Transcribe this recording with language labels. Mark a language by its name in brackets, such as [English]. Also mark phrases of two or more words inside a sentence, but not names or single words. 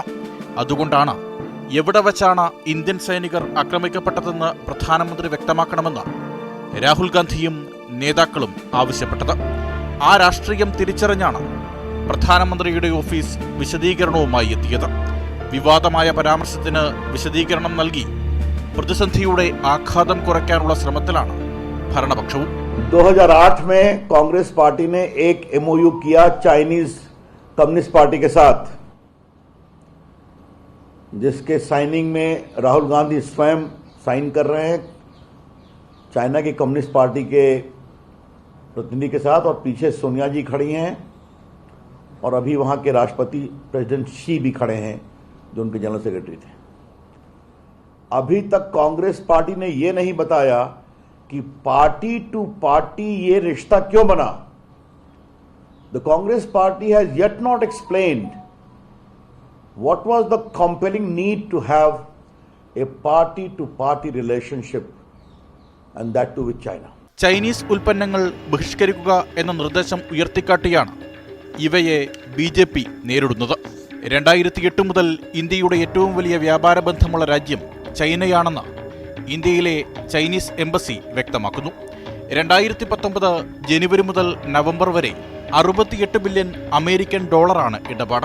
[Malayalam] അതുകൊണ്ടാണ് എവിടെ വച്ചാണ് ഇന്ത്യൻ സൈനികർ ആക്രമിക്കപ്പെട്ടതെന്ന് പ്രധാനമന്ത്രി വ്യക്തമാക്കണമെന്ന് രാഹുൽ ഗാന്ധിയും നേതാക്കളും ആവശ്യപ്പെട്ടത്. ആ രാഷ്ട്രീയം തിരിച്ചറിഞ്ഞാണ് പ്രധാനമന്ത്രിയുടെ ഓഫീസ് വിശദീകരണവുമായി എത്തിയത്. വിവാദമായ പരാമർശത്തിന് വിശദീകരണം നൽകി പ്രതിസന്ധിയുടെ ആഘാതം കുറയ്ക്കാനുള്ള ശ്രമത്തിലാണ് ഭരണപക്ഷവും. [Hindi] 2008 में कांग्रेस पार्टी ने एक MOU किया चाइनीज कम्युनिस्ट पार्टी के साथ, जिसके साइनिंग में राहुल गांधी स्वयं साइन कर रहे हैं चाइना की कम्युनिस्ट पार्टी के प्रतिनिधि के साथ, और पीछे सोनिया जी खड़ी हैं और अभी वहां के राष्ट्रपति प्रेसिडेंट शी भी खड़े हैं जो उनके [English] general secretary [Hindi] थे. अभी तक कांग्रेस पार्टी ने यह नहीं बताया कि [English] party to party [Hindi] ये रिश्ता क्यों बना. [English] The Congress Party has yet not explained what was the compelling need to have a party to party relationship, and that too with China. [Malayalam] ചൈനീസ് ഉൽപ്പന്നങ്ങൾ ബഹിഷ്കരിക്കുക എന്ന നിർദ്ദേശം ഉയർത്തിക്കാട്ടിയാണ് ഇവയെ BJP നേരിടുന്നത്. 2008 മുതൽ ഇന്ത്യയുടെ ഏറ്റവും വലിയ വ്യാപാര ബന്ധമുള്ള രാജ്യം ചൈനയാണെന്ന് ഇന്ത്യയിലെ ചൈനീസ് എംബസി വ്യക്തമാക്കുന്നു. 2019 ജനുവരി മുതൽ നവംബർ വരെ 68 ബില്യൺ അമേരിക്കൻ ഡോളറാണ് ഇടപാട്.